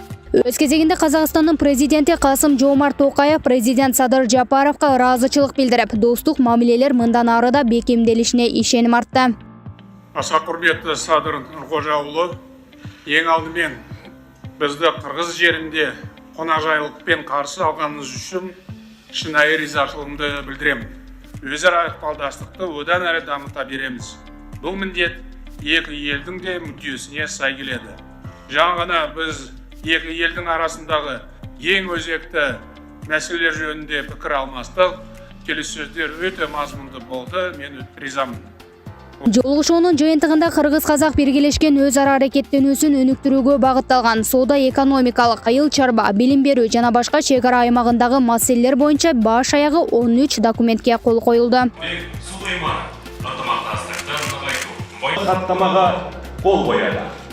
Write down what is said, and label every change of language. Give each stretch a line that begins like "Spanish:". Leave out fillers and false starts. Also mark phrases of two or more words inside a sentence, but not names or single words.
Kyrgyz: Өз кезегинде Казакстандын президенти Касым-Жомарт Токаев президент Садыр Жапаровго ыраазычылык билдирип, достук мамилелер мындан ары да бекемделишине ишеним артты.
Kazakh: Аса құрметті Садыр Нұрғожаұлы, ең алдымен бізді қырғыз жерінде қонақжайлықпен қарсы алғаныңыз үшін шынайы ризашылығымды білдіремін. Өзара ықпалдастықты одан әрі дамыта береміз. Бұл міндет екі елдің де мүддесіне сай келеді. Жаңа ғана біз екі елдің арасындағы ең өзекті мәселелер жөнінде пікір алмастық. Келіссөздер өте мазмұнды болды. Мен ризамын.
Kyrgyz: Жолугушуунун жыйынтыгында кыргыз-казак биргелешкен өз ара аракеттенүүсүн өнүктүрүүгө багытталган соода-экономикалык, айыл чарба, билим берүү жана башка чек ара аймагындагы маселелер боюнча баш аягы 13 документке кол коюлду. Каттамага кол коёду.